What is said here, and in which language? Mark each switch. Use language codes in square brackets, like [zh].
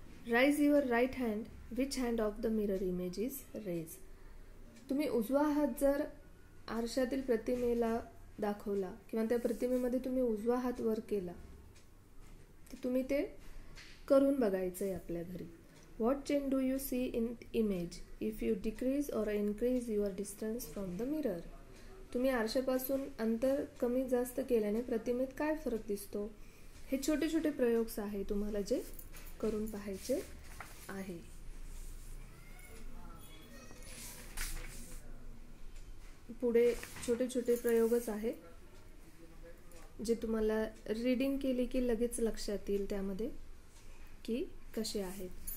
[en] Raise your right hand. Which hand of the mirror image is raise. [mr] तुम्ही उजवा हात जर आरशातील प्रतिमेला दाखवला किंवा त्या प्रतिमेमध्ये तुम्ही उजवा हात वर केला तर तुम्ही ते करून बघायचं आहे आपल्या घरी. [en] What change do you see in image if you decrease or increase your distance from the mirror? [mr] तुम्ही आरशापासून अंतर कमी जास्त केल्याने प्रतिमेत काय फरक दिसतो. हे छोटे छोटे प्रयोग आहे तुम्हाला जे करून पाहायचे आहे. पुढे छोटे छोटे प्रयोगच आहे जे तुम्हाला रीडिंग केली की लगेच लक्षात येईल त्यामध्ये की कसे आहेत.